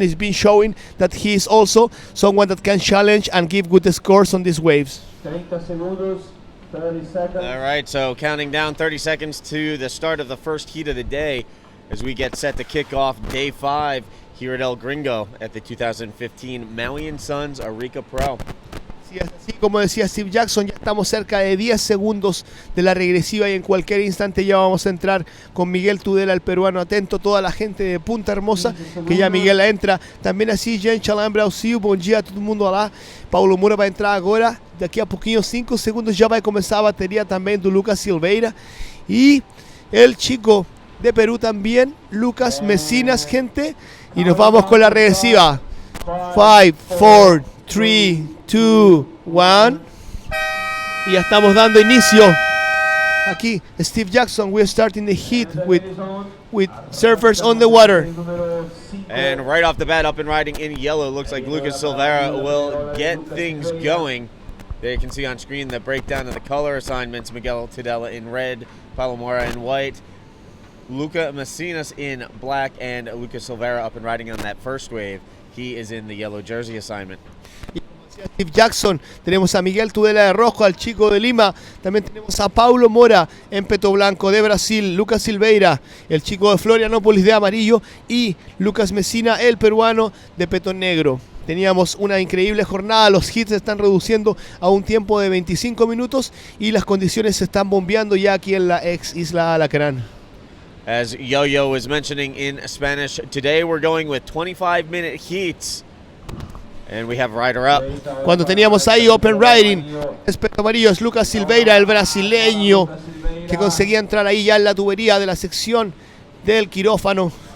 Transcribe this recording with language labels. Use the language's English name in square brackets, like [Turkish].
[English] He's been showing that he is also someone that can challenge and give good scores on these waves. [Spanish] 30 segundos, [English] 30 seconds. All right, so counting down 30 seconds to the start of the first heat of the day as we get set to kick off day 5 here at El Gringo at the 2015 Maui Sons Arica Pro. [Spanish] Así como decía Steve Jackson, ya estamos cerca de 10 segundos de la regresiva y en cualquier instante ya vamos a entrar con Miguel Tudela, el peruano. Atento toda la gente de Punta Hermosa, que ya Miguel entra. [Portuguese] Também assim, gente, lá em Brasil, bom dia a todo mundo lá. Paulo Moura vai entrar agora, daqui a pouquinho, 5 segundos, já vai começar a bateria também do Lucas Silveira. [Spanish] E el chico de Perú también, Lucas Messinas, gente. Y nos vamos con la regresiva. 5, 4, 3, 2, 1. Y ya estamos dando inicio. [English] Aquí, Steve Jackson, we're starting the heat with surfers on the water. And right off the bat, up and riding in yellow, looks like Lucas Silveira will get things going. There you can see on screen the breakdown of the color assignments. Miguel Tudela in red, Palomara in white, Luca Messinas in black, and Lucas Silveira up and riding on that first wave. He is in the yellow jersey assignment. [Spanish] Steve Jackson, tenemos a Miguel Tudela de rojo, al chico de Lima, también tenemos a Paulo Mora en peto blanco de Brasil, Lucas Silveira, el chico de Florianópolis de amarillo, y Lucas Messina, el peruano, de peto negro. Teníamos una increíble jornada, los hits se están reduciendo a un tiempo de 25 minutos y las condiciones se están bombeando ya aquí en la ex Isla Alacrán. [English] As Yo-Yo was mentioning in Spanish, today we're going with 25-minute heats. And we have rider up. [Spanish] Cuando teníamos ahí open riding, espeto amarillo es Lucas Silveira, el brasileño, que conseguía entrar ahí ya en la tubería de la sección del quirófano.